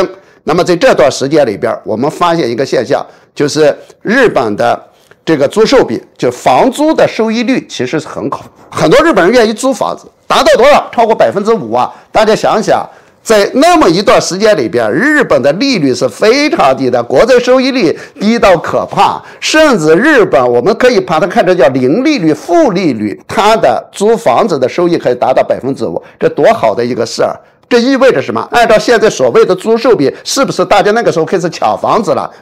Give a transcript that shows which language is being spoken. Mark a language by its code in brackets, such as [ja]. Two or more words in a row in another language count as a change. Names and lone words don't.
[zh] 那麼在這段時間裡邊，我們發現一個現象，就是日本的這個租售比，就房租的收益率其實是很高，很多日本人願意租房子，達到多少？超過5%啊！大家想想，在那麼一段時間裡邊，日本的利率是非常低的，國債收益率低到可怕，甚至日本我們可以把它看成叫零利率、負利率，它的租房子的收益可以達到5%，這多好的一個事兒！這意味着什麼？按照現在所謂的租售比，是不是大家那個時候開始搶房子了？